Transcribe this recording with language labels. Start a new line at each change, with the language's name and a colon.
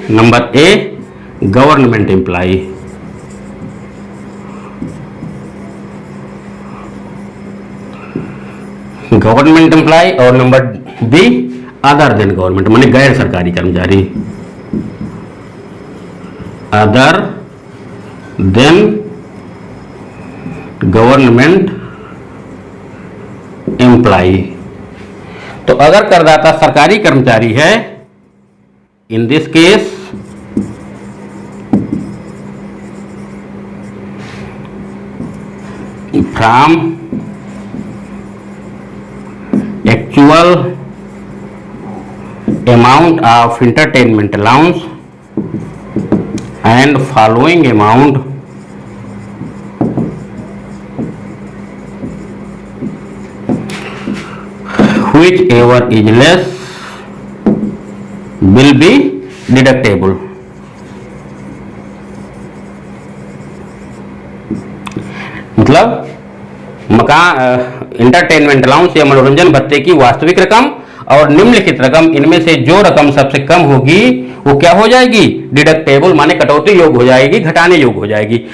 English: number A, government employee, government employee,
Hindi: और
English: number B other than government,
Hindi: माने गैर सरकारी कर्मचारी,
English: Other than government employee.
Hindi: तो अगर करदाता सरकारी कर्मचारी है,
English: In this case from actual amount of entertainment allowance and following amount whichever is less will be deductible।
Hindi: मतलब मकान इंटरटेनमेंट अलाउंस या मनोरंजन भत्ते की वास्तविक रकम और निम्नलिखित रकम, इनमें से जो रकम सबसे कम होगी वो क्या हो जाएगी? डिडक्टेबल, माने कटौती योग हो जाएगी, घटाने योग हो जाएगी।